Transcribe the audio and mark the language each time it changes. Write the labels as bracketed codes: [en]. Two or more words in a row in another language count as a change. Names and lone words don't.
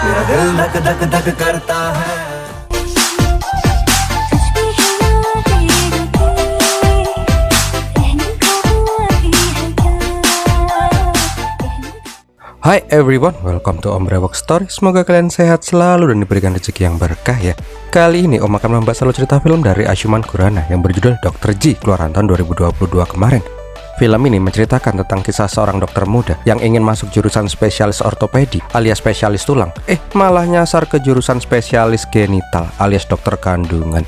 [hi] दिल धक धक धक करता है। [en] Hi everyone, welcome to Om Brewok Story. [id] Semoga kalian sehat selalu dan diberikan rezeki yang berkah ya. Kali ini Om akan membahas alur cerita film dari Ayushmann Khurrana yang berjudul Dr. G, keluaran tahun 2022 kemarin. Film ini menceritakan tentang kisah seorang dokter muda yang ingin masuk jurusan spesialis ortopedi alias spesialis tulang, malah nyasar ke jurusan spesialis genital alias dokter kandungan.